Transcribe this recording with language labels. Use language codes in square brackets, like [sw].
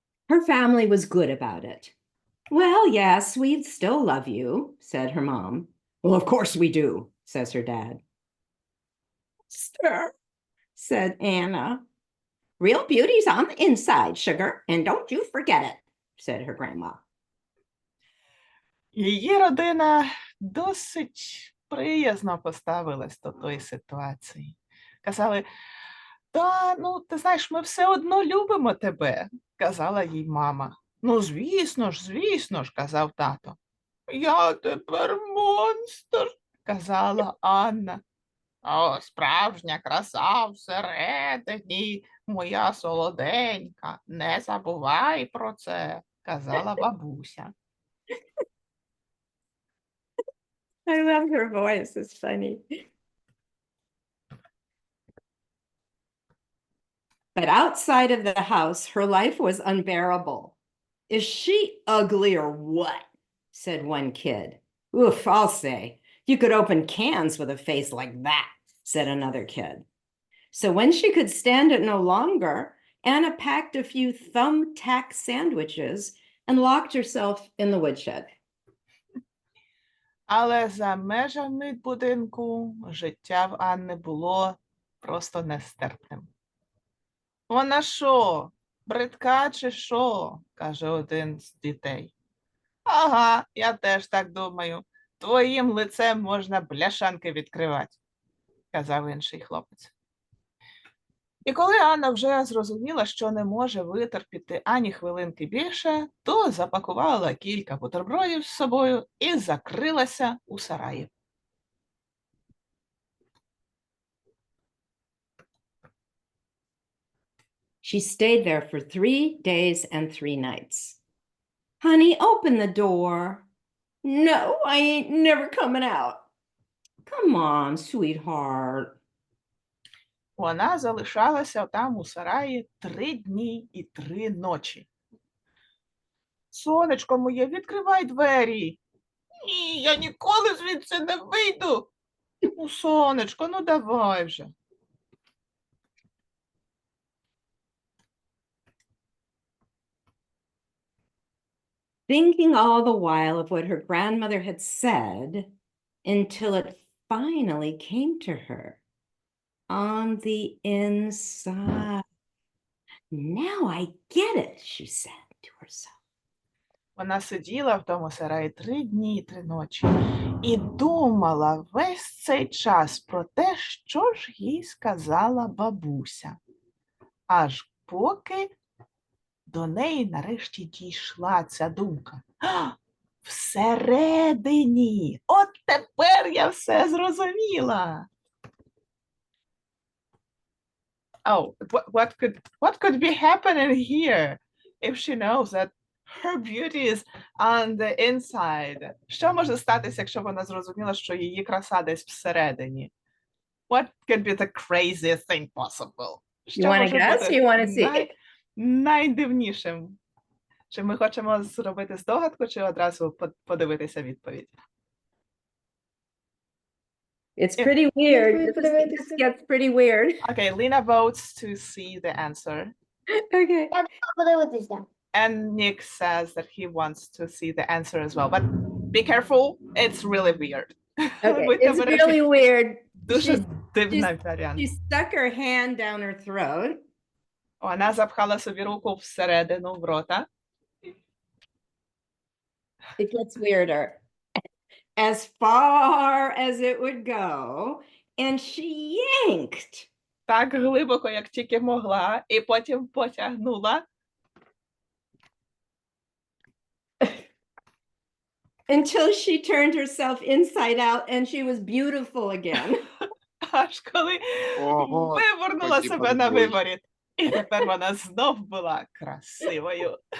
[en] Her family was good about it. Well, yes, we still love you, said her mom. Well, of course we do, says her dad. Sir, said Anna. Real beauty's on the inside, sugar, and don't you forget it, said her grandma. [uk] Її родина досить приязно поставилась до тої ситуації. Казали, та, ну, ти знаєш, ми все одно любимо тебе, казала їй мама. Ну, звісно ж, казав тато. Я тепер монстр, казала Анна. О, справжня краса всередині, моя солоденька, не забувай про це, казала бабуся. [en] I love her voice, it's funny. But outside of the house, her life was unbearable. Is she ugly or what? Said one kid. Oof, I'll say. You could open cans with a face like that, said another kid. So when she could stand it no longer, Anna packed a few thumbtack sandwiches and locked herself in the woodshed. [uk] Але за межами будинку життя в Анни було просто нестерпним. Вона що, бридка чи що? Каже один з дітей. Ага, я теж так думаю. Твоїм лицем можна бляшанки відкривати, казав інший хлопець. І коли Анна вже зрозуміла, що не може витерпіти ані хвилинки більше, то запакувала кілька бутербродів з собою і закрилася у сараї. [en] She stayed there for 3 days and 3 nights. Honey, open the door. No, I ain't never coming out. Come on, sweetheart. [uk] Вона залишалася там у сараї 3 дні і 3 ночі. Сонечко моє, відкривай двері. Ні, я ніколи звідси не вийду. Ну, сонечко, ну давай вже. [en] Thinking all the while of what her grandmother had said until it finally came to her on the inside. Now I get it, she said to herself. [uk] Вона сиділа в тому сараї 3 дні і 3 ночі і думала весь цей час про те, що ж їй сказала бабуся. Аж поки до неї нарешті дійшла ця думка. Всередині! От тепер я все зрозуміла! [en] Oh, what could be happening here if she knows that her beauty is on the inside? [uk] Що може статися, якщо вона зрозуміла, що її краса десь всередині? [en] What could be the craziest thing possible? You want to guess or you want to see? [uk] Найдивнішим. Чи ми хочемо зробити здогадку, чи одразу подивитися відповідь? [en] It's pretty weird. This gets pretty weird. Okay, Lena votes to see the answer. Okay. [uk] Я думаю подивитися. [en] And Nick says that he wants to see the answer as well. But be careful, it's really weird. Okay. It's really weird. [uk] Дуже дивний варіант. [en] She stuck her hand down her throat. [uk] Вона запхала собі руку всередину в рота. [en] It gets weirder. As far as it would go, and she yanked. [uk] Так глибоко, як тільки могла, і потім потягнула. [en] Until she turned herself inside out and she was beautiful again. [uk] Аж коли вивернула себе на виворіт. І тепер вона знов була красивою.